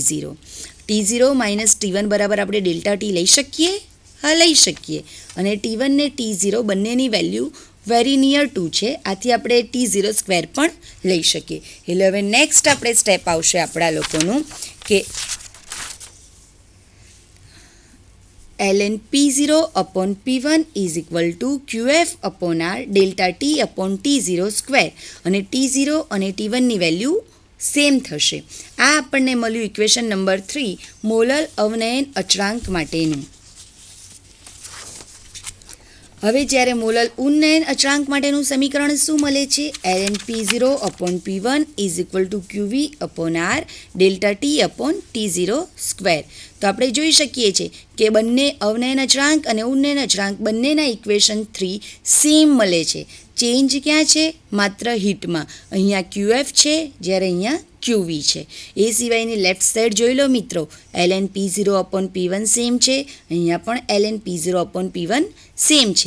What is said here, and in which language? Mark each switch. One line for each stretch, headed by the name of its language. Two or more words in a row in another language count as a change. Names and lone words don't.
Gujarati: T0 માઇનસ T1 બરાબર આપણે ડેલ્ટા T લઈ શકીએ? હા લઈ શકીએ. અને T1 ને T0 બંનેની વેલ્યુ
English: very near to
Gujarati: છે, આથી આપણે T0 સ્ક્વેર પણ લઈ શકીએ. એટલે હવે નેક્સ્ટ આપણે સ્ટેપ આવશે આપણા લોકોનું કે
English: ln P0 upon P1 is equal to QF upon R delta T upon T0
Gujarati: સ્ક્વેર. અને T0 અને T1ની વેલ્યુ સેમ થશે. આ આપણને મળ્યું ઇક્વેશન નંબર 3 મોલર અવનયન અચળાંક માટેનું. હવે જ્યારે મોલર ઉન્નયન અચળાંક માટેનું સમીકરણ શું મળે છે?
English: ln P0 upon P1 is equal to QV upon R delta T upon T0 સ્ક્વેર.
Gujarati: તો આપણે જોઈ શકીએ છીએ કે બંને અવનયન અચળાંક અને ઉન્નયન અચળાંક બંનેના ઇક્વેશન 3 સેમ મળે છે. ચેન્જ ક્યાં છે? માત્ર હીટમાં. અહીંયા QF છે જ્યારે અહીંયા QV છે. એ સિવાયની લેફ્ટ સાઈડ જોઈ લો મિત્રો, ln P0 upon P1 સેમ છે, અહીંયા પણ ln P0 upon P1 સેમ છે.